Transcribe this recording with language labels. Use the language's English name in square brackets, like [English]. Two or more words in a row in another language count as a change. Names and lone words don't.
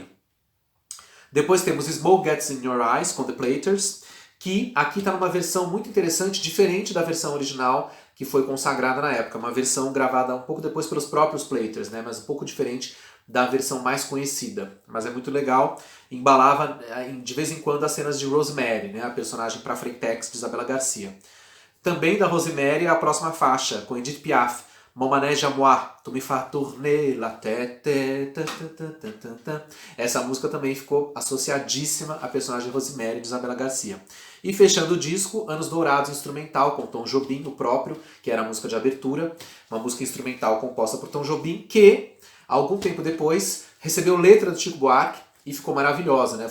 [Portuguese] Depois temos Smoke Gets in Your Eyes, com The Platers, que aqui está numa versão muito interessante, diferente da versão original que foi consagrada na época. Uma versão gravada um pouco depois pelos próprios Platers, né, mas um pouco diferente da versão mais conhecida. Mas é muito legal. Embalava de vez em quando as cenas de Rosemary, né, a personagem para frentex de Isabela Garcia. Também da Rosemary a próxima faixa, com Edith Piaf, Mon manège à moi, tu me fais tourner la tête. Essa música também ficou associadíssima à personagem Rosemary de Isabela Garcia. E fechando o disco, Anos Dourados instrumental, com Tom Jobim, o próprio, que era a música de abertura. Uma música instrumental composta por Tom Jobim, que, algum tempo depois, recebeu letra do Chico Buarque e ficou maravilhosa, né?